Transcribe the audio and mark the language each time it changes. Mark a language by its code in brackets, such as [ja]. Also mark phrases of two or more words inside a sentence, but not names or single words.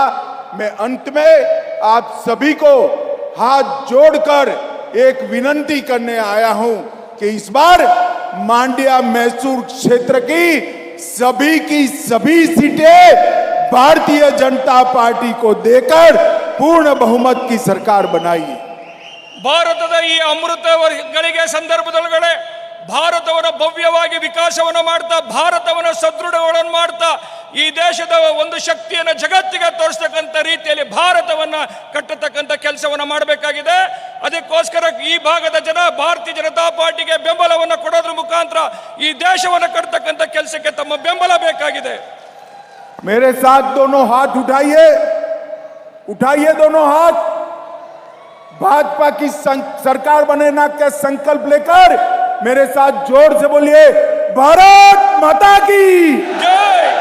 [hi] मैं अंत में आप सभी को हाथ जोड़कर एक विनती करने आया हूं कि इस बार मांड्या मैसूर क्षेत्र की सभी सीटें भारतीय जनता पार्टी को देकर पूर्ण बहुमत की सरकार बनाइए। [kn] ಭಾರತದ ಈ ಅಮೃತ ಗಳಿಗೆ ಸಂದರ್ಭದೊಳಗಡೆ ಭಾರತವನ್ನು ಭವ್ಯವಾಗಿ ವಿಕಾಸವನ್ನು ಮಾಡ್ತಾ ಭಾರತವನ್ನು ಸದೃಢಗಳನ್ನು ಮಾಡ್ತಾ ಈ ದೇಶದ ಒಂದು ಶಕ್ತಿಯನ್ನು ಜಗತ್ತಿಗೆ ತೋರಿಸತಕ್ಕಂತ ರೀತಿಯಲ್ಲಿ ಭಾರತವನ್ನು ಕಟ್ಟತಕ್ಕಂತ ಕೆಲಸವನ್ನು ಮಾಡಬೇಕಾಗಿದೆ। ಅದಕ್ಕೋಸ್ಕರ ಈ ಭಾಗದ ಜನ ಭಾರತೀಯ ಜನತಾ ಪಾರ್ಟಿಗೆ ಬೆಂಬಲವನ್ನು ಕೊಡೋದ್ರ ಮುಖಾಂತರ ಈ ದೇಶವನ್ನು ಕಟ್ಟತಕ್ಕಂತ ಕೆಲಸಕ್ಕೆ ತಮ್ಮ ಬೆಂಬಲ ಬೇಕಾಗಿದೆ। [hi] मेरे साथ दोनों हाथ उठाइए, उठाइए दोनों हाथ। भाजपा की सरकार बनाने का संकल्प लेकर मेरे साथ जोर से बोलिए, भारत माता की जय,